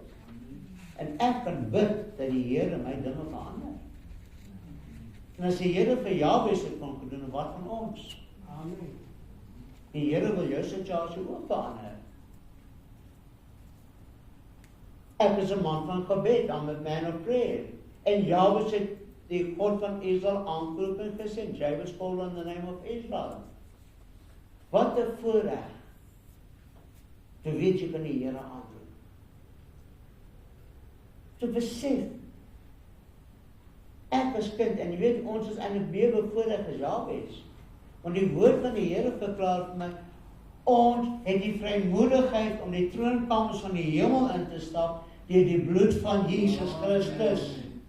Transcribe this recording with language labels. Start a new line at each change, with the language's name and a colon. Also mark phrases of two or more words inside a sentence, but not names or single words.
Afrikaans: En ek kan bid dat die Here my dinge verander. En as die Here vir Jabes het kon gedoen, wat van ons? Amen. Die Here wil jou situasie ook verander. Ek is 'n man van gebed,
English: I'm a man of prayer.
Afrikaans: En Jabes het die God van Israel aangeroep en gesê,
English: Jabes called on the name of Israel.
Afrikaans: Wat 'n voorreg. Toe weet jy kan die Here aanroep. Toe besef, ek as kind, en jy weet, ons is eintlik meer bevoorreg as Jabes. Want die woord van die Here verklaar vir my, ons het die vrymoedigheid om die troonkamers van die hemel in te stap, deur die bloed van Jesus Christus.